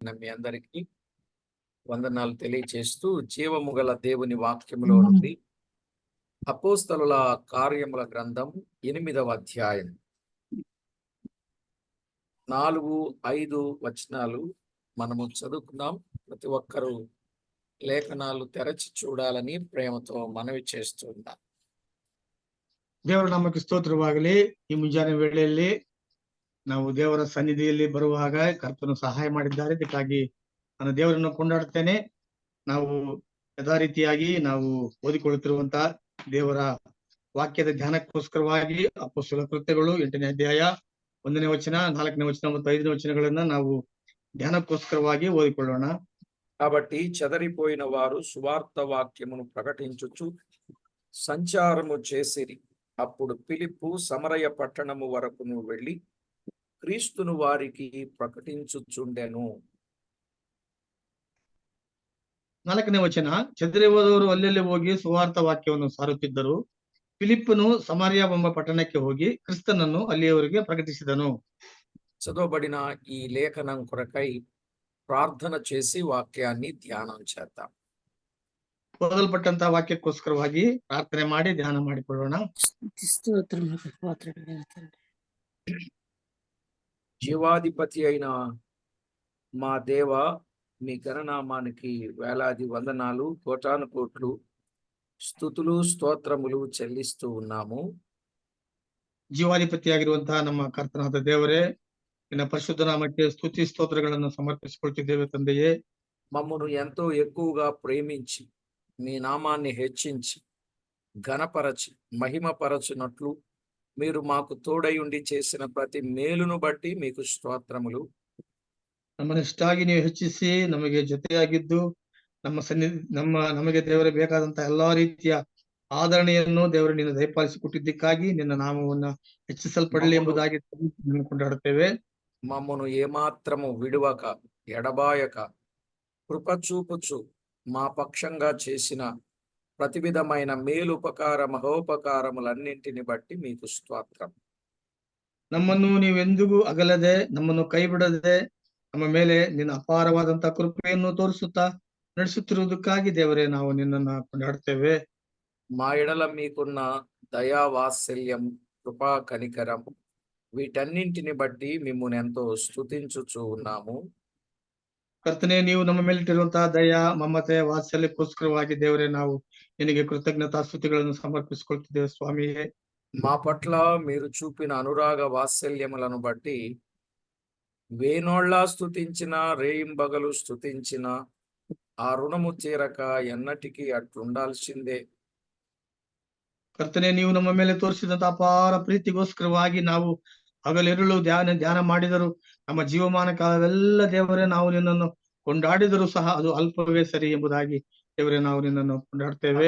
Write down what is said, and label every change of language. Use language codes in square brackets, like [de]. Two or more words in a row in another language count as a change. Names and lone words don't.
[te] చేసిన మీ అందరికీ వందనాలు తెలియచేస్తూ జీవము గల దేవుని వాక్యములో నుండి అపోస్తలుల కార్యముల గ్రంథం 8వ అధ్యాయం 4-5 వచనాలు మనము చదువుకుందాం. ప్రతి ఒక్కరూ లేఖనాలు తెరచి చూడాలని ಪ್ರೇಮతో మనవి చేస్తున్నాం. [kn] ದೇವರ ನಾಮಕ್ಕೆ ಸ್ತೋತ್ರವಾಗಲಿ. ಈ ಮುಂಜಾನೆ ವೇಳೆಯಲ್ಲಿ ನಾವು ದೇವರ ಸನ್ನಿಧಿಯಲ್ಲಿ ಬರುವಾಗ ಕರ್ತನು ಸಹಾಯ ಮಾಡಿದ್ದಾರೆ. ಇದಕ್ಕಾಗಿ ನಾನು ದೇವರನ್ನು ಕೊಂಡಾಡುತ್ತೇನೆ. ನಾವು ಯಥಾ ರೀತಿಯಾಗಿ ನಾವು ಓದಿಕೊಳ್ಳುತ್ತಿರುವಂತಹ ದೇವರ ವಾಕ್ಯದ ಧ್ಯಾನಕ್ಕೋಸ್ಕರವಾಗಿ ಅಪೊಸ್ತಲ ಕೃತ್ಯಗಳು 8ನೇ ಅಧ್ಯಾಯ 1ನೇ ವಚನ 4ನೇ ವಚನ ಮತ್ತು 5ನೇ ವಚನಗಳನ್ನ ನಾವು ಧ್ಯಾನಕ್ಕೋಸ್ಕರವಾಗಿ ಓದಿಕೊಳ್ಳೋಣ. [te] కాబట్టి చెదరిపోయిన వారు సువార్త వాక్యమును ప్రకటించుచు సంచారము చేసిరి. అప్పుడు ఫిలిప్పు సమరయ పట్టణము వరకును వెళ్ళి క్రీస్తును వారికి ప్రకటించుచుండెను. [kn] 4ನೇ ವಚನ, ಚದರಿ ಹೋದವರು ಅಲ್ಲೆಲ್ಲಿ ಹೋಗಿ ಸುವಾರ್ಥ ವಾಕ್ಯವನ್ನು ಸಾರುತ್ತಿದ್ದರು. ಫಿಲಿಪ್ಪನು ಸಮಾರ್ಯ ಎಂಬ ಪಟ್ಟಣಕ್ಕೆ ಹೋಗಿ ಕ್ರಿಸ್ತನನ್ನು ಅಲ್ಲಿಯವರಿಗೆ ಪ್ರಕಟಿಸಿದನು. [te] చదవబడిన ఈ లేఖనం కొరకై ప్రార్థన చేసి వాక్యాన్ని ధ్యానం చేద్దాం. [kn] ಓದಲ್ಪಟ್ಟಂತಹ ವಾಕ್ಯಕ್ಕೋಸ್ಕರವಾಗಿ ಪ್ರಾರ್ಥನೆ ಮಾಡಿ ಧ್ಯಾನ ಮಾಡಿಕೊಳ್ಳೋಣ. [te] జీవాధిపతి అయిన మా దేవ, మీ ఘననామానికి వేలాది వందనాలు, కోటాను కోట్లు స్తుతులు ಸ್ತೋತ್ರములు చెల్లిస్తూ ఉన్నాము. [kn] ಜೀವಾಧಿಪತಿಯಾಗಿರುವಂತಹ ನಮ್ಮ ಕರ್ತನಾದ ದೇವರೇ, ನಿನ್ನ ಪರಿಶುದ್ಧ ನಾಮಕ್ಕೆ ಸ್ತುತಿ ಸ್ತೋತ್ರಗಳನ್ನು ಸಮರ್ಪಿಸಿಕೊಳ್ತಿದ್ದೇವೆ ತಂದೆಯೇ. [te] మమ్మను ఎంతో ఎక్కువగా ప్రేమించి మీ నామాన్ని హెచ్చించి ఘనపరచి మహిమపరచునట్లు మీరు మాకు తోడై ఉండి చేసిన ప్రతి మేలును బట్టి మీకు స్తోత్రములు. [kn] ನಮ್ಮನ್ನಿಷ್ಟಾಗಿ ನೀವು ಹೆಚ್ಚಿಸಿ ನಮಗೆ ಜೊತೆಯಾಗಿದ್ದು ನಮಗೆ ದೇವರೇ ಬೇಕಾದಂತಹ ಎಲ್ಲಾ ರೀತಿಯ ಆದರಣೆಯನ್ನು ದೇವರು ನಿನ್ನ ದಯಪಾಲಿಸಿಕೊಟ್ಟಿದ್ದಕ್ಕಾಗಿ ನಿನ್ನ ನಾಮವನ್ನ ಹೆಚ್ಚಿಸಲ್ಪಡಲಿ ಎಂಬುದಾಗಿ ಕೊಂಡಾಡುತ್ತೇವೆ. [te] మమ్మను ఏమాత్రము విడువక ఎడబాయక కృప చూపుచు మా పక్షంగా చేసిన ప్రతి విధమైన మేలుపకార మహోపకారములన్నింటిని బట్టి మీకు స్తోత్రం. [kn] ನಮ್ಮನ್ನು ನೀವೆಂದಿಗೂ ಅಗಲದೆ ನಮ್ಮನ್ನು ಕೈ ಬಿಡದೆ ನಮ್ಮ ಮೇಲೆ ನಿನ್ನ ಅಪಾರವಾದಂತಹ ಕೃಪೆಯನ್ನು ತೋರಿಸುತ್ತಾ ನಡೆಸುತ್ತಿರುವುದಕ್ಕಾಗಿ ದೇವರೇ ನಾವು ನಿನ್ನನ್ನ ಕೊಂಡಾಡುತ್ತೇವೆ. [te] మా ఎడల మీకున్న దయా వాత్సల్యం, కృపా కనికరం వీటన్నింటిని బట్టి మిమ్మును ఎంతో స్తుతించుచూ ఉన్నాము. [kn] ಕರ್ತನೆ, ನೀವು ನಮ್ಮ ಮೇಲಿಟ್ಟಿರುವಂತಹ ದಯಾ ಮಮತೆ ವಾತ್ಸಲ್ಯಕ್ಕೋಸ್ಕರವಾಗಿ ದೇವರೇ ನಾವು ನಿನಗೆ ಕೃತಜ್ಞತಾ ಸ್ತುತಿಗಳನ್ನು ಸಮರ್ಪಿಸಿಕೊಳ್ತಿದ್ದೇವೆ ಸ್ವಾಮಿಯೇ. [te] మా పట్ల మీరు చూపిన అనురాగ వాత్సల్యములను బట్టి వేనోళ్ళ స్తుతించిన, రేయింబగలు స్తుతించిన ఆ రుణము తీరక ఎన్నటికీ అట్లుండాల్సిందే. [kn] ಕರ್ತನೆ, ನೀವು ನಮ್ಮ ಮೇಲೆ ತೋರಿಸಿದಂತ ಅಪಾರ ಪ್ರೀತಿಗೋಸ್ಕರವಾಗಿ ನಾವು ಹಗಲಿರುಳು ಧ್ಯಾನ ಮಾಡಿದರು ನಮ್ಮ ಜೀವಮಾನ ಕಾಲವೆಲ್ಲ ದೇವರೇ ನಾವು ನಿನ್ನನ್ನು ಕೊಂಡಾಡಿದರೂ ಸಹ ಅದು ಅಲ್ಪವೇ ಸರಿ ಎಂಬುದಾಗಿ ದೇವರೇ ನಾವು ನಿನ್ನನ್ನು ಕೊಂಡಾಡ್ತೇವೆ.